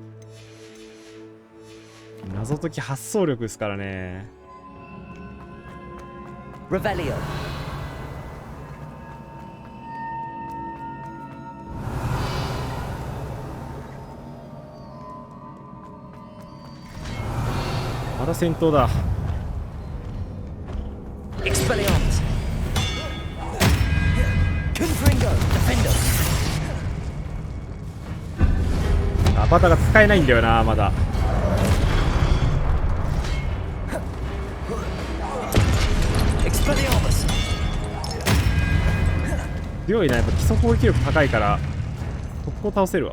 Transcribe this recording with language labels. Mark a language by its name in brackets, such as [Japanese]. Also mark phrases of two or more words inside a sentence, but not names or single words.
[Japanese] 謎解き発想力ですからね。 Revelio. まだ戦闘だ。 Expelliarmus. Confringo. Defender. アバターが使えないんだよな、まだ。 Expelliarmus. 強いな、やっぱ基礎攻撃力高いから速攻倒せるわ。